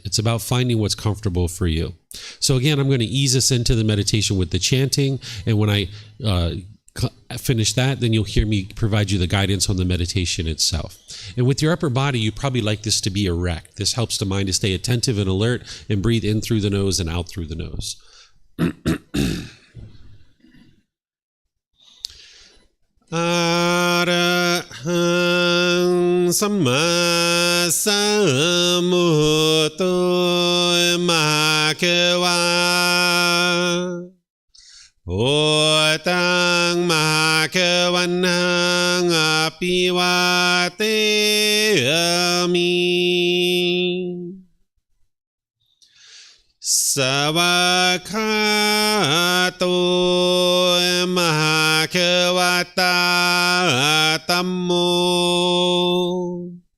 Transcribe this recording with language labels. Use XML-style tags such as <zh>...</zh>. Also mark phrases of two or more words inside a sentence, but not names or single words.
<en>It's about finding what's comfortable for you. So again, I'm going to ease us into the meditation with the chanting, and when I finish that, then you'll hear me provide you the guidance on the meditation itself. And with your upper body, you probably like this to be erect. This helps the mind to stay attentive and alert and breathe in through the nose and out through the nose.</en> <pi>Arahang Samma Sambuddho Bhagava Wat Tung Bhagavanang Api Vateyami Savakato Bhagavata Tammo</pi>